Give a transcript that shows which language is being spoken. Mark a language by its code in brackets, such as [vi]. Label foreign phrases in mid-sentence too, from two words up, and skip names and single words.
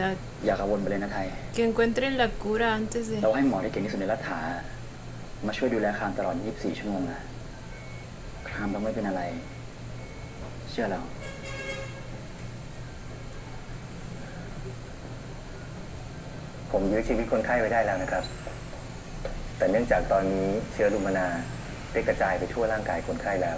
[th] อย่ากังวลไปเลยนะไทย [es] Que encuentren la cura antes de... [th] เราให้หมอที่เก่งที่สุดในรัฐามาช่วยดูแลครามตลอด 24 ชั่วโมงนะครามต้องไม่เป็นอะไรเชื่อเราผมยื้อชีวิตคนไข้ไว้ได้แล้วนะครับแต่เนื่องจากตอนนี้เชื้อลูมานาได้กระจายไปทั่วร่างกายคนไข้แล้ว